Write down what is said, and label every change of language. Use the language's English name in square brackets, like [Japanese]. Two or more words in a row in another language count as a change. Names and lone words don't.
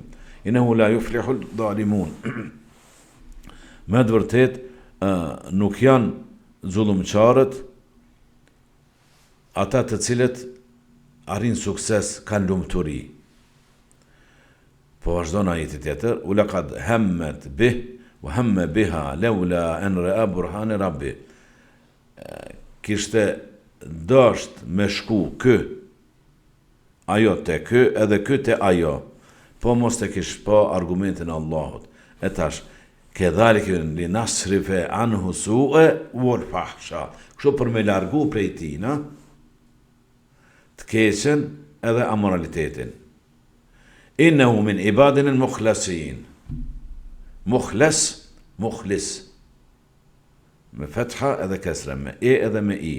[Arabic] إنه لا يفلح الظالمون. [Albanian] Me të vërtet, nuk janë zullumqarët, ata të cilët arrin sukses kanë lumturi. Po vazhdon ajeti tjetër, [Arabic] ولقد همت به وهم بها لولا أن رأى برهان ربه. [Albanian] Kishte dasht me shku kë, ajo te kë edhe kë te ajo, po mos të kish pa argumentin e Allahut. E tash, [Arabic] كذلك لنصرف عنه السوء والفحشاء. [Albanian] Kështu për me largu prej tina, të keqen edhe amoralitetin. [Arabic] إنه من عبادنا المخلصين. Mukhlis. [Albanian] Me fetha edhe kesre, me e edhe me i.